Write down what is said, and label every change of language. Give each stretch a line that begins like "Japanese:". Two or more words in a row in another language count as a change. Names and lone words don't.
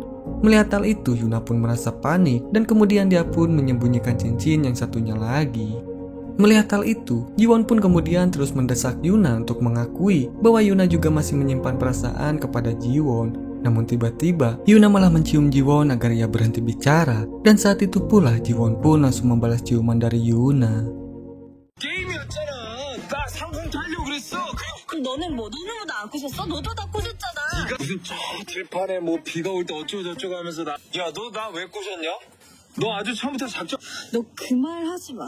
Indonesian: Melihat hal itu, Yuna pun merasa panik, dan kemudian dia pun menyembunyikan cincin yang satunya lagi. Melihat hal itu, Jiwon pun kemudian terus mendesak Yuna untuk mengakui bahwa Yuna juga masih menyimpan perasaan kepada Jiwon. Namun tiba-tiba, Yuna malah mencium Jiwon agar ia berhenti bicara, dan saat itu pula Jiwon pun langsung membalas ciuman dari Yuna.
Korean: 게임이었잖아. 나 상품 타려고 그랬어. 그럼 너는 뭐? 너는 뭐 나 안 꼬셨어? 너도 다 꼬셨잖아. 네가 무슨 저 들판에 뭐 비가 올 때 어쩌고 저쩌고 하면서 야, 너 나 왜 꼬셨냐? 너 아주 처음부터 작전. 너 그 말 하지 마.